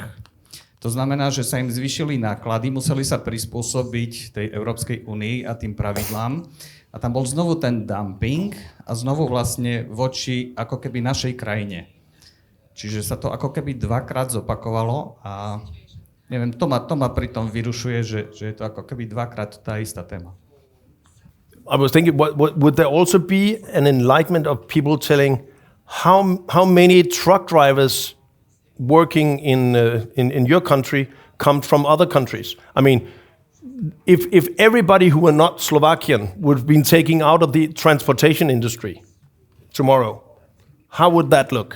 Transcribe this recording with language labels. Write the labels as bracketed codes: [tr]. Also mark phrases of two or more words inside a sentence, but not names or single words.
[sk] To znamená, že sa im zvýšili náklady, museli sa prispôsobiť tej Európskej únii a tým pravidlám. A tam bol znovu ten dumping a znovu vlastne voči ako keby našej krajine. Čiže sa to ako keby dvakrát zopakovalo a neviem, to ma pritom vyrušuje, že je to ako keby dvakrát tá istá téma. [en] I was thinking, would there also be an enlightenment of people telling how many truck drivers working in your country come from other countries? I mean, if everybody who are not Slovakian would have been taken out of the transportation industry tomorrow, how would that look?